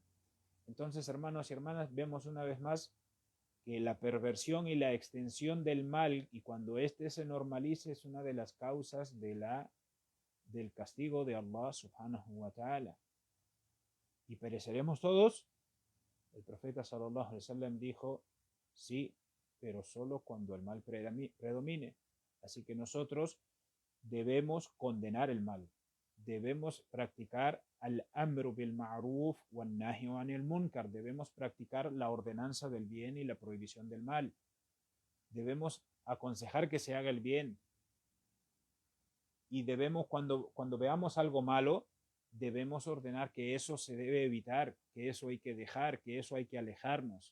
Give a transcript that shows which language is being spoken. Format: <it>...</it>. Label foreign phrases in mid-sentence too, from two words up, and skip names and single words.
<es>Entonces, hermanos y hermanas, vemos una vez más que la perversión y la extensión del mal, y cuando éste se normalice, es una de las causas del castigo de Allah</es> <ar>سبحانه وتعالى.</ar> <es>¿Y pereceremos todos? El profeta</es> <ar>صلى الله عليه وسلم</ar> <es>dijo, sí, pero solo cuando el mal predomine. Así que nosotros debemos condenar el mal. Debemos practicar</es> <ar>الأمر بالمعروف ونهي عن المنكر.</ar> <es>Debemos practicar la ordenanza del bien y la prohibición del mal. Debemos aconsejar que se haga el bien. Y debemos, cuando veamos algo malo, debemos ordenar que eso se debe evitar, que eso hay que dejar, que eso hay que alejarnos.</es>